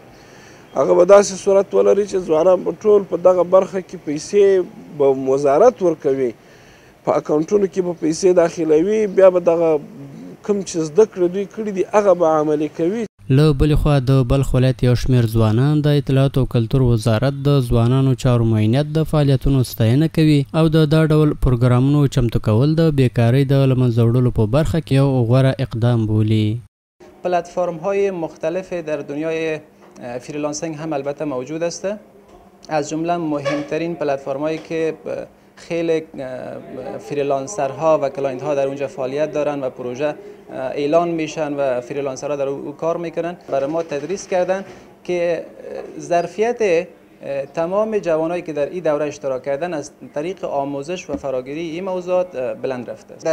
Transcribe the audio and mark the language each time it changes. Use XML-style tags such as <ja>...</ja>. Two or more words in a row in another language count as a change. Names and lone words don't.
<ps>هغه به داسې صورت ولري چې ځوانان به ټول په دغه برخه کې پیسې به وزارت ورکوي، په اکاونټونو کې به پیسې داخلوي، بیا به دغه کوم چې زده کړې دوی کړي دي هغه به عملي کوي. له بلې خوا د بلخ ولایت یو شمېر ځوانان د اطلاعات او کلتور وزارت د ځوانانو چارو معینیت د فعالیتونو ستاینه کوي او د دا ډول پروګرامونو چمتو کول د بیکارۍ د له منځه وړلو په برخه کې یو غوره اقدام بولي.</ps> <fa>پلتفرم‌های مختلف در دنیای فریلانسینگ هم البته موجود است. از جمله مهمترین پلتفرم‌هایی که خیلی فریلانسرها و کلاینت‌ها در اونجا فعالیت دارن و پروژه اعلان میشن و فریلانسرها در او کار میکنن برای ما تدریس کردن که ظرفیت تمام جوانایی که در این دوره اشتراک کردن از طریق آموزش و فراگیری این موضوعات بلند رفته است.</fa>